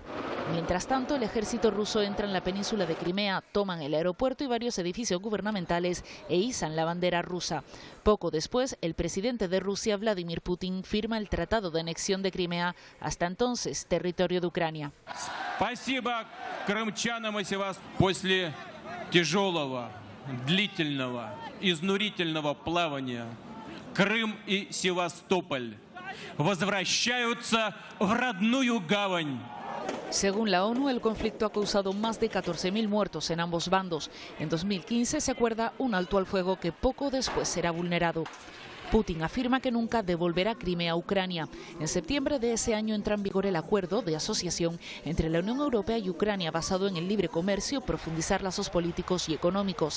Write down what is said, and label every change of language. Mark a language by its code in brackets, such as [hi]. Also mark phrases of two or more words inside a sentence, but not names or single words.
[es] Mientras tanto, el ejército ruso entra en la península de Crimea, toman el aeropuerto y varios edificios gubernamentales e izan la bandera rusa. Poco después, el presidente de Rusia, Vladimir Putin, firma el Tratado de Anexión de Crimea, hasta entonces territorio de Ucrania. [ru] После тяжелого, длительного, изнурительного плавания Крым и Севастополь возвращаются в родную гавань. [es] Según la ONU, el conflicto ha causado más de 14.000 muertos en ambos bandos. En 2015 se acuerda un alto al fuego que poco después será vulnerado. Putin afirma que nunca devolverá Crimea a Ucrania. En septiembre de ese año entra en vigor el acuerdo de asociación entre la Unión Europea y Ucrania basado en el libre comercio, profundizar lazos políticos y económicos.